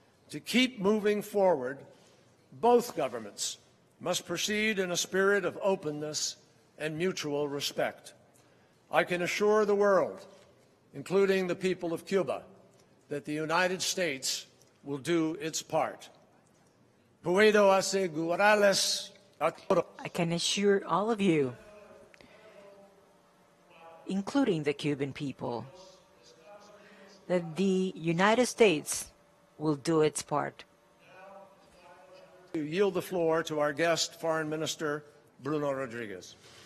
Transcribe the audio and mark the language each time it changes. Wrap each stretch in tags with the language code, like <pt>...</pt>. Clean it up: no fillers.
<en>To keep moving forward, both governments must proceed in a spirit of openness and mutual respect. I can assure the world, including the people of Cuba, that the United States will do its part.</en> <es>Puedo asegurarles a todos.</es> <en>I can assure all of you, including the Cuban people, that the United States will do its part. To yield the floor to our guest, Foreign Minister Bruno Rodriguez.</en>